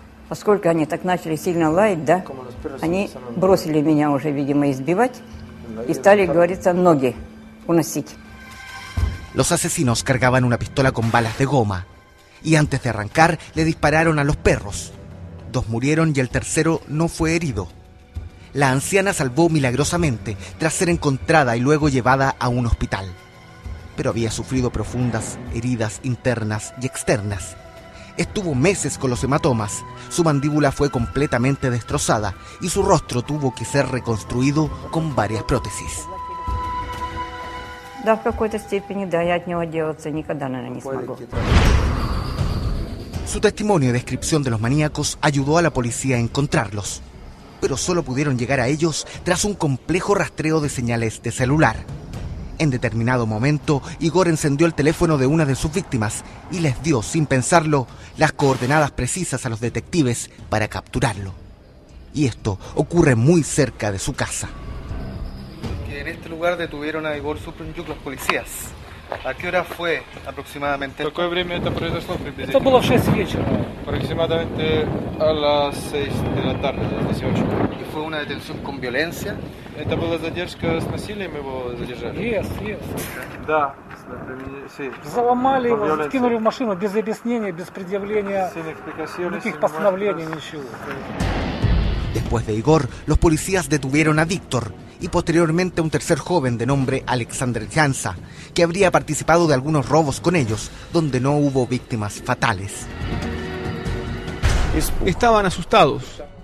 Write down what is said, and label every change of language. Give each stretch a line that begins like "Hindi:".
Russian: Поскольку они так начали сильно лаять, да, они бросили меня уже, видимо, избивать и стали, говорится, ноги уносить.
Spanish: Los asesinos cargaban una pistola con balas de goma y antes de arrancar le dispararon a los perros. 2 murieron y el tercero no fue herido. La anciana salvó milagrosamente tras ser encontrada y luego llevada a un hospital. Pero había sufrido profundas heridas internas y externas. Estuvo meses con los hematomas, su mandíbula fue completamente destrozada y su rostro tuvo que ser reconstruido con varias prótesis.
Russian: Да, в какой-то степени, да, я от него отделаться никогда, наверное, не смогу.
Spanish: Su testimonio y descripción de los maníacos ayudó a la policía a encontrarlos, pero solo pudieron llegar a ellos tras un complejo rastreo de señales de celular. En determinado momento, Igor encendió el teléfono de una de sus víctimas y les dio, sin pensarlo, las coordenadas precisas a los detectives para capturarlo. Y esto ocurre muy cerca de su casa. En este lugar detuvieron a Igor Suprunjuk los policías. ¿A qué hora fue aproximadamente?
Russian: ¿Какое время это произошло приблизительно? Это было в 6 вечера.
Spanish: Aproximadamente a las 6 de la tarde, a las 18. ¿Y fue una detención con violencia?
Russian: Это была задержка с насилием, его задержали?
English: Yes.
Russian: Да,
Spanish: sí.
Russian: Заломали его, скинули в машину без объяснения, без предъявления никаких постановлений, ничего.
Spanish: Después de Igor, los policías detuvieron a Víctor y posteriormente a un tercer joven de nombre Alexander Jansa, que habría participado de algunos robos con ellos, donde no hubo víctimas fatales. Estaban asustados.